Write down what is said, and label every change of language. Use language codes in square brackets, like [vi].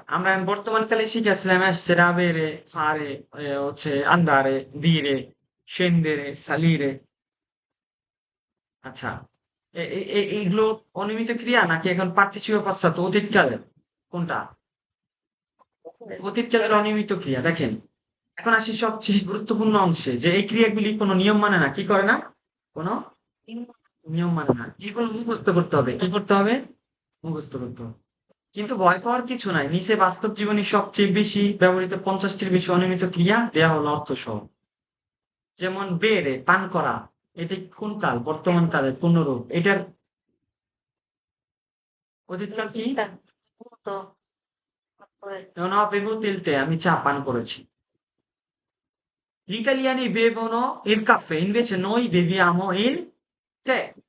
[bn] আমরা বর্তমান কালে শিখেছিলাম essere, avere, fare, হচ্ছে andare, dire, scendere, salire। আচ্ছা, এইগুলো অনিয়মিত ক্রিয়া নাকি এখন পার্টিসিপেট পাশ্চাত্য অতীত কালের? কোনটা? অতীত কালের অনিয়মিত ক্রিয়া। দেখেন, এখন আসি সবচেয়ে গুরুত্বপূর্ণ অংশে, যে এই ক্রিয়াগুলি কোনো নিয়ম মানে না, কি করে না, কোনো নিয়ম মানে না। এগুলো মুখস্থ করতে হবে। কি করতে হবে? মুখস্থ করতে হবে। কিন্তু ভয় পাওয়ার কিছু নাই, নিচে বাস্তব জীবনে সবচেয়ে বেশি ব্যবহৃত 50টির বেশি অনিয়মিত ক্রিয়া দেয়া হলো অর্থ সহ। যেমন বেড়ে পান করা, এটি কোন কাল? বর্তমান কালের পূর্ণরূপ। এটার অতীতকাল কি? [it] Appunto, তারপরে [bn] যেমন বেবু তিলতে, আমি চা পান করেছি। [it] Gli italiani bevono il caffè, invece noi beviamo il tè।